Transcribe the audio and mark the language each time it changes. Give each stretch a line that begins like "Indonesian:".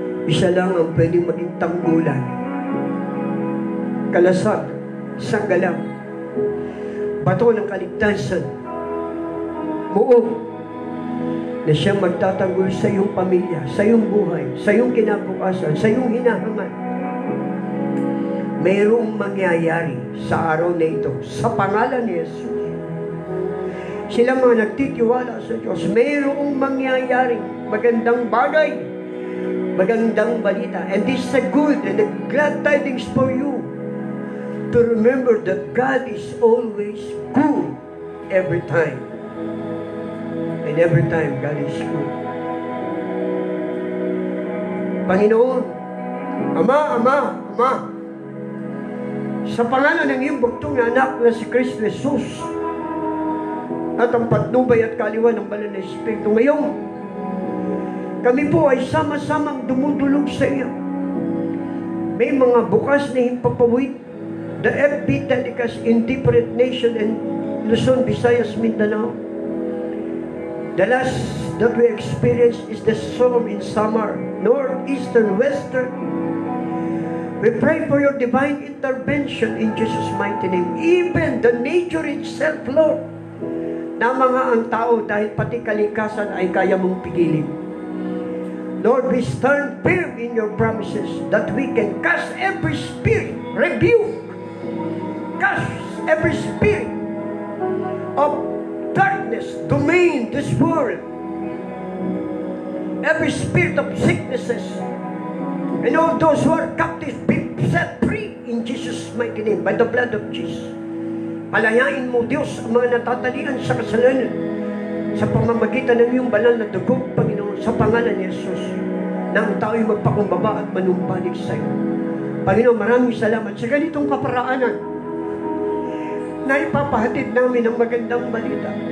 Filipino: Isa lang ang pwedeng maging tanggulan: kalasag, sanggalang, bato ng kaligtasan, muog na siyang magtatanggol sa iyong pamilya, sa iyong buhay, sa iyong kinabukasan, sa iyong hinahangan. Mayroong mangyayari sa araw na ito sa pangalan ni Jesus. Sila mga nagtitiwala sa Diyos, mayroong mangyayari magandang bagay, magandang balita.
English: And this is a good and a glad tidings for you to remember that God is always good every time. And every time, God is good.
Filipino: Panginoon, Ama, sa pangalan ng iyong bugtong na anak na si Kristo Jesus, at ang patnubay at kaliwan ng banal na Espiritu, ngayon, kami po ay sama-samang dumudulog sa iyo. May mga bukas na himpapawid,
English: the FB telecast in different nation and Luzon, Visayas, Mindanao. The last that we experienced is the storm in Samar, northeastern, western. We pray for your divine intervention in Jesus' mighty name. Even the nature itself,
Filipino: Lord, na mga ang tao dahil pati kalikasan ay kaya mong pigilin.
English: Lord, we stand firm in your promises that we can cast every spirit, rebuke, cast every spirit of darkness, domain, this world, every spirit of sicknesses, and all those who are captives be set free in Jesus' mighty name, by the blood of Jesus.
Filipino: Palayain mo, Diyos, ang mga natatalian sa kasalanan sa pamamagitan ng iyong banal na dugo, Panginoon, sa pangalan ni Jesus, na ang tao'y magpakumbaba at manumbalik sa iyo. Panginoon, maraming salamat sa ganitong kaparaanan na ipapahatid namin ang magandang balita.